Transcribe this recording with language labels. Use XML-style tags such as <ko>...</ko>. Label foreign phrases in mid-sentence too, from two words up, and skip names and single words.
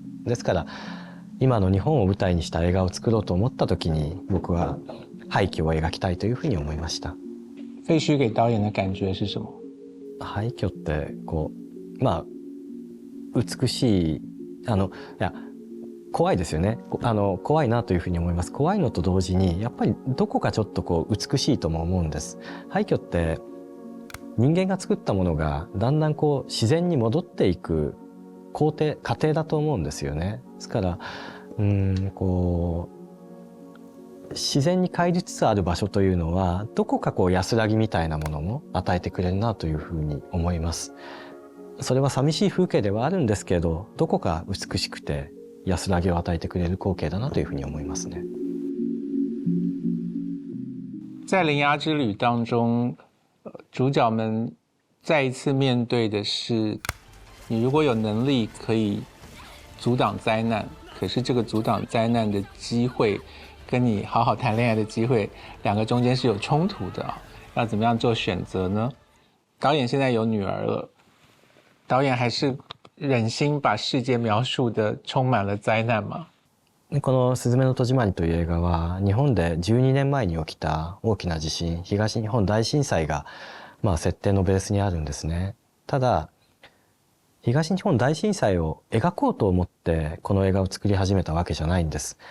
<ja>ですから今の日本を舞台にした映画を作ろうと思った時に僕は廃墟を描きたいというふうに思いました。</ja> <zh>废墟给导演的感觉是什么？</zh> <ja>廃墟ってこう美しい怖いですよね。怖いなというふうに思います。怖いのと同時にやっぱりどこかちょっとこう美しいとも思うんです。廃墟って人間が作ったものがだんだんこう自然に戻っていく過程だと思うんですよね。ですからこう自然に帰りつつある場所というのはどこかこう安らぎみたいなものも与えてくれるなというふうに思います。それは寂しい風景ではあるんですけど、どこか美しくて安らぎを与えてくれる光景だなというふうに思いますね。</ja> <zh>在《铃芽之旅》当中，主角们再一次面对的是，你如果有能力可以阻挡灾难，可是这个阻挡灾难的机会跟你好好谈恋爱的机会，两个中间是有冲突的啊，要怎么样做选择呢？导演现在有女儿了，导演还是忍心把世界描述的充满了灾難吗？</zh> <ja>この「すずめの戸締まり」という映画は日本で12年前に起きた大きな地震、東日本大震災が設定のベースにあるんですね。ただ東日本大震災を描こうと思ってこの映画を作り始めたわけじゃないんです。</ja>